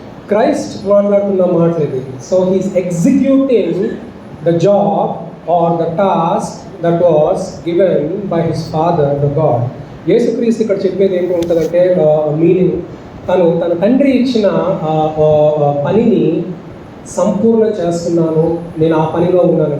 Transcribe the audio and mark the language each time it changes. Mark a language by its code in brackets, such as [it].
[te] Christ మాట్లాడుతున్న మాటలు. [en] So he is executing the job or the task that was given by his father, the God. [te] యేసుక్రీస్తు ఇక్కడ చెప్పేది ఏంటి ఉంటుందంటే మీనింగ్, తన తండ్రి ఇచ్చిన పనిని సంపూర్ణ చేస్తున్నాను, నేను ఆ పనిలో ఉన్నాను.